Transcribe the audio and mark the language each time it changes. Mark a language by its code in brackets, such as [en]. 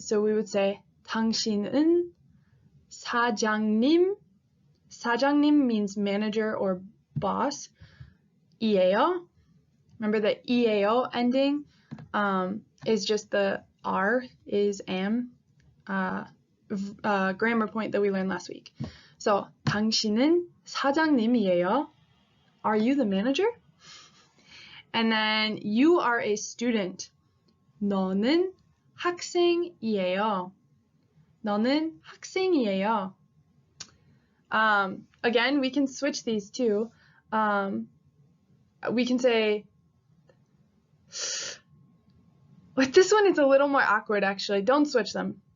[en] So we would say [ko] 당신은 사장님. [en] 사장님 means manager or boss. [ko] 이에요. [en] Remember the 이에요 ending is just the R is am grammar point that we learned last week. [ko] So 당신은 사장님이에요. [en] Are you the manager? And then you are a student. [ko] 너는 학생이에요. 너는 학생이에요. [en] Again, we can switch these too. We can say, but this one is a little more awkward actually. Don't switch them.